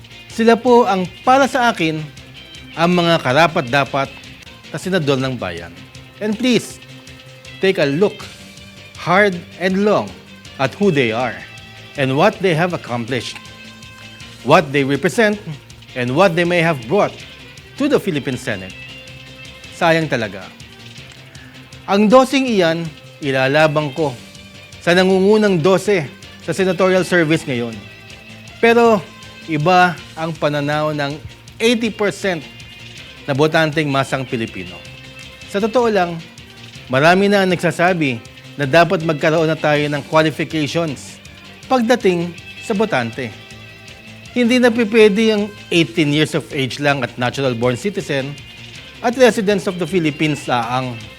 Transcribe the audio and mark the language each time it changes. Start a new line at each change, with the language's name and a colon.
Filipino: Sila po ang para sa akin ang mga karapat-dapat na senador ng bayan.
English: And please, take a look hard and long at who they are and what they have accomplished, what they represent, and what they may have brought to the Philippine Senate.
Filipino: Sayang talaga. Ang dosing iyan, ilalabang ko sa nangungunang 12 sa senatorial service ngayon. Pero iba ang pananaw ng 80% na botanteng masang Pilipino. Sa totoo lang, marami na ang nagsasabi na dapat magkaroon na tayo ng qualifications pagdating sa botante. Hindi na pwede yung 18 years of age lang at natural-born citizen at
English: residents of the Philippines
Filipino: laang.